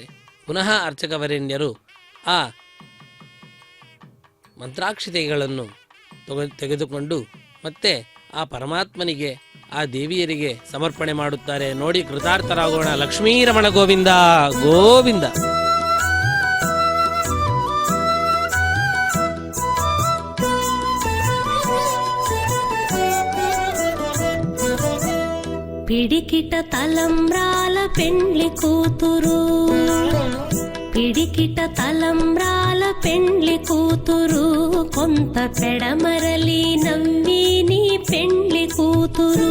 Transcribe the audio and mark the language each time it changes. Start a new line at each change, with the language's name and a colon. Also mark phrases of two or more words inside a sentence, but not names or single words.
Kannada: ಪುನಃ ಅರ್ಚಕವರೇಣ್ಯರು ಆ ಮಂತ್ರಾಕ್ಷತೆಗಳನ್ನು ತೆಗೆದುಕೊಂಡು ಮತ್ತೆ ಆ ಪರಮಾತ್ಮನಿಗೆ, ಆ ದೇವಿಯರಿಗೆ ಸಮರ್ಪಣೆ ಮಾಡುತ್ತಾರೆ. ನೋಡಿ, ಕೃತಾರ್ಥರಾಗೋಣ. ಲಕ್ಷ್ಮೀರಮಣ ಗೋವಿಂದ ಗೋವಿಂದ.
Telugu: పిడికిట తలంబ్రాల పెండ్లి కూతురు, పిడికిట తలంబ్రాల పెండ్లి కూతురు, కొంత పెడమరలి నవ్వి నీ పెండ్లి కూతురు.